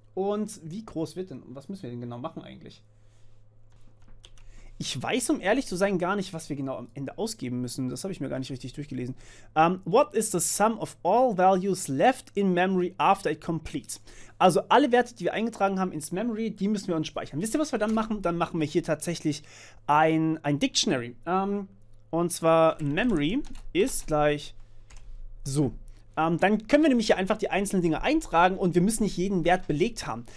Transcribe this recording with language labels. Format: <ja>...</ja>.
<de>Und wie groß wird denn? Was müssen wir denn genau machen eigentlich? Ich weiß, um ehrlich zu sein, gar nicht, was wir genau am Ende ausgeben müssen. Das habe ich mir gar nicht richtig durchgelesen.</de> <en>What is the sum of all values left in memory after it completes?</en> <de>Also alle Werte, die wir eingetragen haben ins Memory, die müssen wir uns speichern. Wisst ihr, was wir dann machen? Dann machen wir hier tatsächlich ein Dictionary. Und zwar Memory ist gleich so. Dann können wir nämlich hier einfach die einzelnen Dinge eintragen und wir müssen nicht jeden Wert belegt haben.</de>